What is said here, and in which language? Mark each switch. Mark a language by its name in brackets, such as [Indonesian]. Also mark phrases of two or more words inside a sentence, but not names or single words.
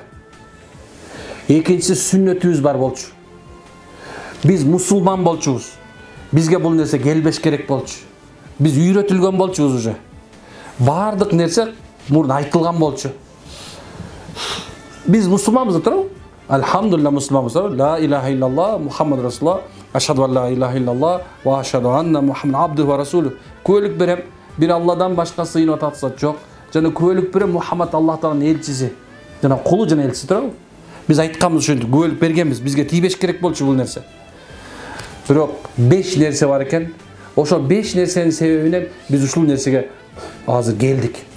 [Kyrgyz] Экинчиси сүннөтүбүз бар болчу. Биз мусулман болчубуз. Бизге бул нерсе келбеш керек болчу. Биз үйрөтүлгөн болчубуз уже. Бардык нерсе мурун айтылган болчу. Биз мусулманбыз турабы? Алхамдулилlah мусулманбыз. [Arabic] لا إله إلا الله محمد رسول الله. أشهد أن لا إله إلا الله وأشهد أن محمدا عبده ورسوله. [Kyrgyz] Күбөлүк берем, бир Алладан башка сыйынып атат жок. Жана күбөлүк берем, Мухаммад Аллах Тааланын элчиси. Жана кулу жана элчиси турабы? Биз айтканбыз ушинтип күбөлүк бергенбиз. Бизге тийбеш керек болчу бул нерсе. Бирок 5 нерсе бар экен. Ошо 5 нерсенин себебинен биз ушул нерсеге азыр келдик.